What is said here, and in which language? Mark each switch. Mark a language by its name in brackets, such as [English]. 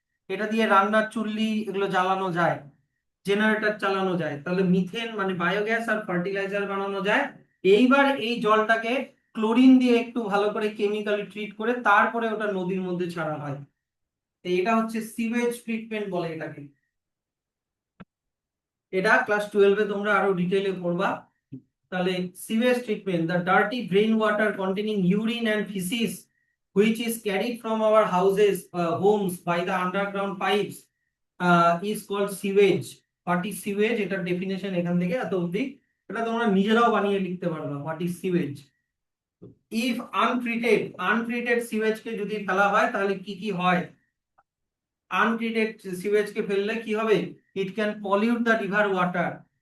[Bangla] এটা দিয়ে রান্নার চুল্লি এগুলো জ্বালানো যায়, জেনারেটর চালানো যায়। তাহলে মিথেন মানে বায়োগ্যাস আর ফার্টিলাইজার বানানো যায়। এইবার এই জলটাকে ক্লোরিন দিয়ে একটু ভালো করে কেমিক্যালি ট্রিট করে তারপরে ওটা নদীর মধ্যে ছাড়া হয়। তো এটা হচ্ছে সিওয়েজ ট্রিটমেন্ট বলে এটাকে। এটা ক্লাস 12-এ তোমরা আরো ডিটেইলে পড়বা। [English] তাহলে sewage treatment, the dirty drain water containing urine and feces which is carried from our houses, homes by the underground pipes, is called sewage. What is sewage? [Bangla] এটার ডেফিনেশন এখান থেকে এত অবধি। এটা তোমরা নিজেরাও বানিয়ে লিখতে পারবা, [English] what is sewage. if untreated sewage [Bangla] কে যদি ফেলা হয় তাহলে কি কি হয়? আনট্রিটেড সিওয়েজ কে ফেললে কি হবে? [English] It can pollute the river water.